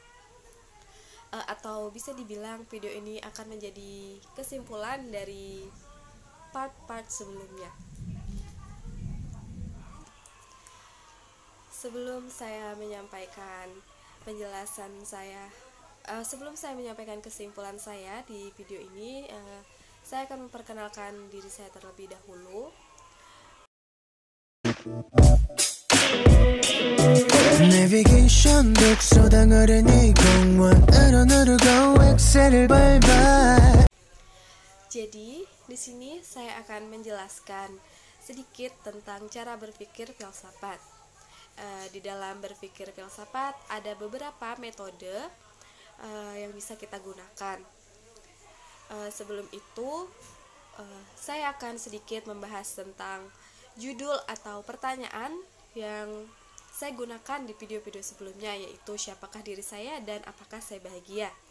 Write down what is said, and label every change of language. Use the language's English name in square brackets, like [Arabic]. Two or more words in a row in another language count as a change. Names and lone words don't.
[Indonesian] Atau bisa dibilang video ini akan menjadi kesimpulan dari part-part sebelumnya. Sebelum saya menyampaikan penjelasan saya, sebelum saya menyampaikan kesimpulan saya di video ini, saya akan memperkenalkan diri saya terlebih dahulu. [Korean] 내비게이션 독서당을 네 공원으로 누르고 엑셀을 밟아. [Indonesian] Jadi, di sini saya akan menjelaskan sedikit tentang cara berpikir filsafat. Di dalam berpikir filsafat ada beberapa metode yang bisa kita gunakan. Sebelum itu, saya akan sedikit membahas tentang judul atau pertanyaan yang saya gunakan di video-video sebelumnya, yaitu siapakah diri saya dan apakah saya bahagia.